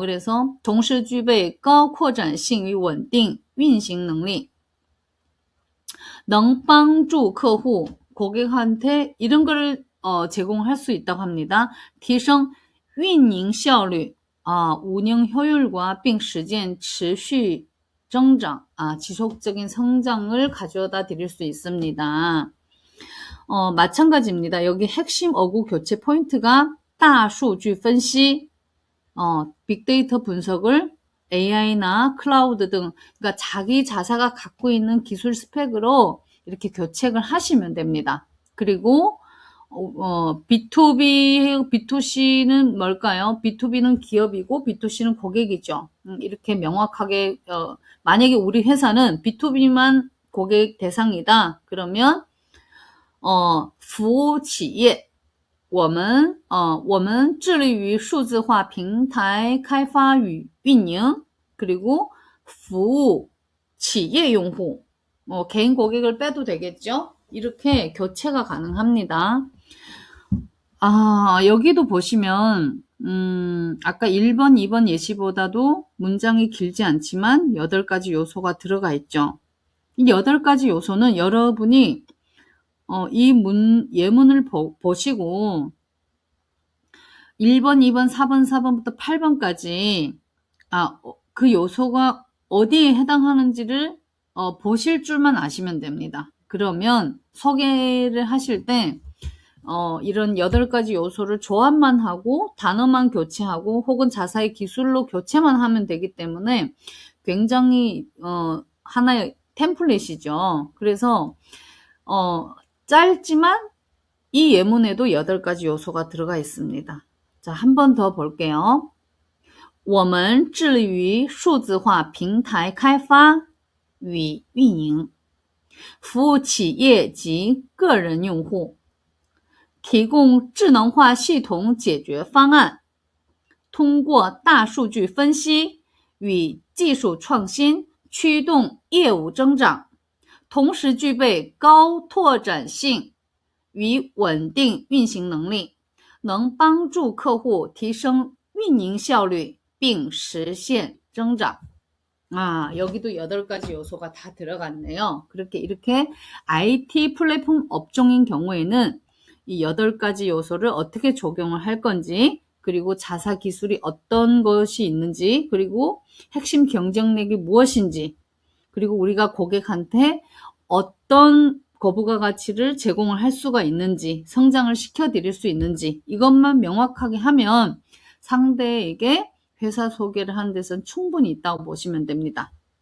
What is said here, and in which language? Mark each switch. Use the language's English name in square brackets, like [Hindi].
[Korean] 그래서 同时具备高扩展性与稳定运行能力, 能帮助客户, 고객한테 이런 거를 제공할 수 있다고 합니다. [Chinese] 提升运营效率, 운영 효율과 并实践持续 [Korean] 增长, 지속적인 성장을 가져다 드릴 수 있습니다. 마찬가지입니다. 여기 핵심 어구 교체 포인트가 大数据分析, 빅데이터 분석을 AI나 클라우드 등, 그러니까 자기 자사가 갖고 있는 기술 스펙으로 이렇게 교체를 하시면 됩니다. 그리고 B2B, B2C는 뭘까요? B2B는 기업이고 B2C는 고객이죠. 이렇게 명확하게, 만약에 우리 회사는 B2B만 고객 대상이다. 그러면, 服务企业我们致力于数字化平台开发与运营, 그리고 服务企业用户, 개인 고객을 빼도 되겠죠? 이렇게 교체가 가능합니다. 여기도 보시면, 아까 1번, 2번 예시보다도 문장이 길지 않지만 8가지 요소가 들어가 있죠. 이 8가지 요소는 여러분이 이 예문을 보시고 1번, 2번, 4번, 4번부터 8번까지 그 요소가 어디에 해당하는지를 보실 줄만 아시면 됩니다. 그러면 소개를 하실 때 이런 8가지 요소를 조합만 하고 단어만 교체하고 혹은 자사의 기술로 교체만 하면 되기 때문에 굉장히 하나의 템플릿이죠. 그래서 짧지만 이 예문에도 8가지 요소가 들어가 있습니다. 자, 한 번 더 볼게요. [Chinese] 我们致力于数字化平台开发与运营，服务企业及个人用户，提供智能化系统解决方案，通过大数据分析与技术创新驱动业务增长，同时具备高拓展性与稳定运行能力，能帮助客户提升运营效率并实现增长. [Korean] 여기도 8가지 요소가 다 들어갔네요. 이렇게 IT 플랫폼 업종인 경우에는 이 8가지 요소를 어떻게 적용을 할 건지, 그리고 자사 기술이 어떤 것이 있는지, 그리고 핵심 경쟁력이 무엇인지, 그리고 우리가 고객한테 어떤 거부가 가치를 제공을 할 수가 있는지, 성장을 시켜드릴 수 있는지, 이것만 명확하게 하면 상대에게 회사 소개를 하는 데서는 충분히 있다고 보시면 됩니다.